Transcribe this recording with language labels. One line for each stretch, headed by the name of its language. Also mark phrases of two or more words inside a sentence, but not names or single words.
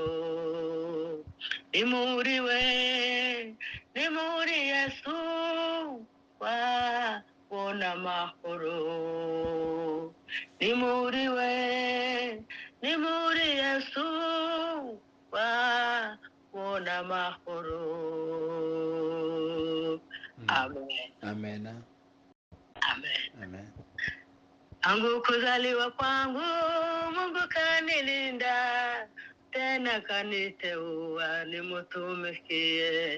Kinyarwanda: Ni muri we, ni muri Yesu wabona amahoro. Ni muri we, ni muri Yesu wabona amahoro. Amen. Amen. Amen. Amen.
Swahili: Tangu kuzaliwa kwangu Mungu kanilinda, tena kaniteua nimtumikie.